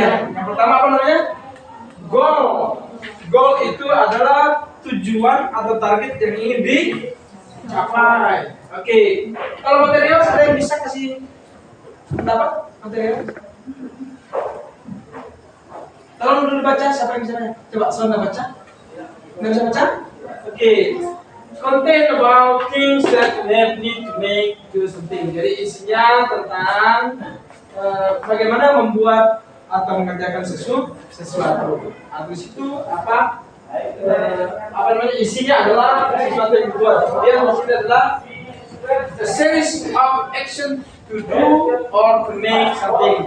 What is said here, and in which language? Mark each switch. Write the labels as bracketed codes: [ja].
[id] Yang pertama apa namanya? Goal. Goal itu adalah tujuan atau target yang ingin dicapai. Oke. Kalau material, saya bisa kasih pendapat material. Tolong dulu baca, siapa yang bisa baca? Coba Sonda baca. Nggak bisa baca? Oke. [en] Content about things that we need to make do something. [id] Jadi isinya tentang bagaimana membuat atau mengerjakan sesuatu. Atau itu apa? Apa namanya? Isinya adalah sesuatu yang dibuat. Kemudian maksudnya adalah [en] a series of action to do or to make something.